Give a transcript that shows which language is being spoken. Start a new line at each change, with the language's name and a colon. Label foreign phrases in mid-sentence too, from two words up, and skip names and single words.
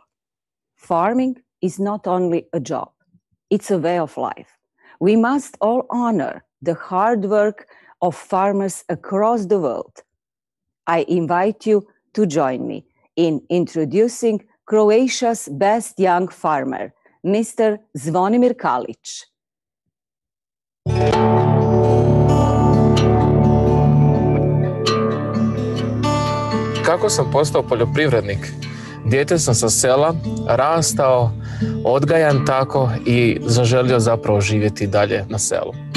English: Farming is not only a job, it's a way of life. We must all honor the hard work of farmers across the world. I invite you to join me in introducing Croatia's best young farmer, Mr. Zvonimir Kalić.
Croatian: Kako sam postao poljoprivrednik? Dijete sam sa sela, rastao, odgajan tako i zaželio zapravo živjeti dalje na selu.